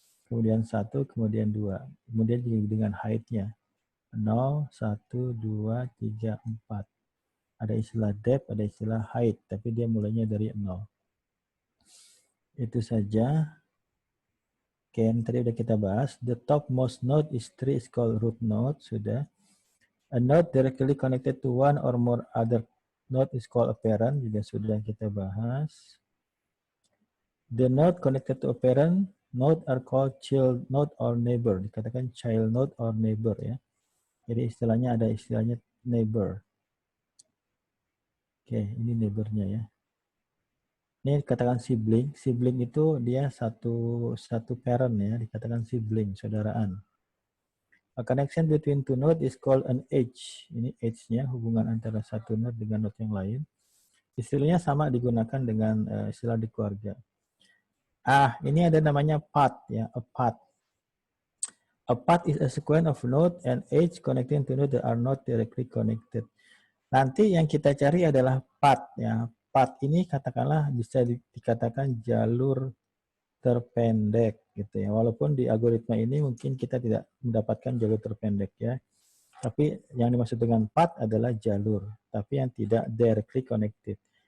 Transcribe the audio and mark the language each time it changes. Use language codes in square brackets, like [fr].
[id] kemudian 1, kemudian 2. Kemudian juga dengan height-nya. 0, 1, 2, 3, 4. Ada istilah depth, ada istilah height, tapi dia mulainya dari 0. Itu saja. Oke, yang tadi udah kita bahas. [en] The topmost node is 3 is called root node, [id] sudah. [en] A node directly connected to one or more other node is called a parent, [id] juga sudah kita bahas. [en] The node connected to a parent node are called child node or neighbor. [id] Dikatakan [en] child node or neighbor [id] ya. Jadi istilahnya ada istilahnya neighbor. Oke, ini neighbornya ya. Ini dikatakan sibling. Sibling itu dia satu parent ya, dikatakan sibling, saudaraan. [en] A connection between two nodes is called an edge. [id] Ini edge-nya, hubungan antara satu node dengan node yang lain. Istilahnya sama digunakan dengan istilah di keluarga. Ini ada namanya path ya, [en] a path. A path is a sequence of node and edge connecting to node that are not directly connected. [id] Nanti yang kita cari adalah path ya. Path ini katakanlah bisa dikatakan jalur terpendek gitu ya. Walaupun di algoritma ini mungkin kita tidak mendapatkan jalur terpendek ya. Tapi yang dimaksud dengan path adalah jalur, tapi yang tidak [en] directly connected.